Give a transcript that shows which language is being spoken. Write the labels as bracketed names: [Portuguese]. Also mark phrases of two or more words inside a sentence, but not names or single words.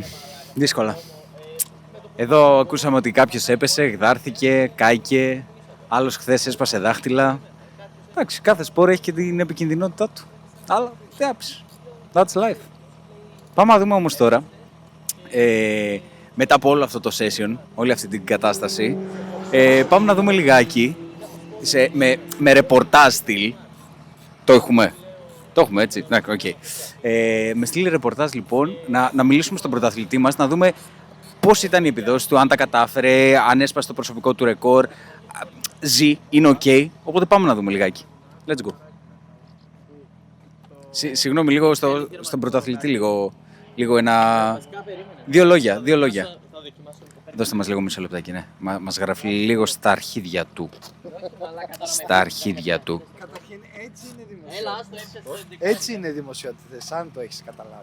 [Greek] Δύσκολα. Εδώ ακούσαμε ότι κάποιος έπεσε, γδάρθηκε, κάηκε, άλλος χθες έσπασε δάχτυλα. Εντάξει, κάθε σπόρο έχει και την επικινδυνότητά του. Αλλά τι άπεις. [English] That's life. [Greek] Πάμε να δούμε όμως τώρα, μετά από όλο αυτό το session, όλη αυτή την κατάσταση, πάμε να δούμε λιγάκι, με ρεπορτάζ στυλ, το έχουμε. Το έχουμε έτσι. Ναι, okay. Με στείλει ρεπορτάζ λοιπόν να μιλήσουμε στον πρωταθλητή μας, να δούμε πώς ήταν η επιδόση του, αν τα κατάφερε, αν έσπασε το προσωπικό του ρεκόρ, ζει, είναι ok. Οπότε πάμε να δούμε λιγάκι. [English] Let's go. [Greek] Συγγνώμη, λίγο στον πρωταθλητή, λίγο ένα... Δύο λόγια. Δώστε μας λίγο μισό λεπτάκι, ναι. Μας γράφει λίγο στα αρχίδια του. Καταρχήν έτσι είναι δημοσιότητες, αν το έχεις καταλάβει.